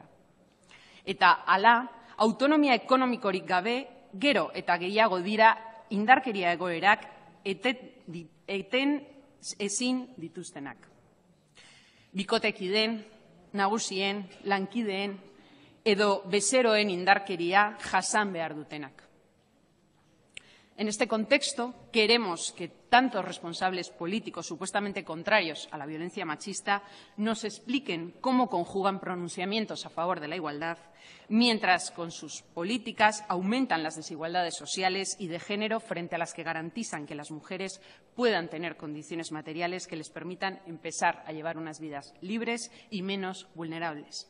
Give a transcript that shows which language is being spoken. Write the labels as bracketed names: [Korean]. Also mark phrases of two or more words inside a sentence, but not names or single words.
[Basque] Eta hala, autonomia ekonomikorik gabe, gero eta gehiago dira indarkeria egoerak eten ezin dituztenak. Bikotekideen, nagusien, lankideen edo bezeroen indarkeria jasan behar dutenak. [Spanish] En este contexto, queremos que tantos responsables políticos supuestamente contrarios a la violencia machista nos expliquen cómo conjugan pronunciamientos a favor de la igualdad, mientras con sus políticas aumentan las desigualdades sociales y de género frente a las que garantizan que las mujeres puedan tener condiciones materiales que les permitan empezar a llevar unas vidas libres y menos vulnerables.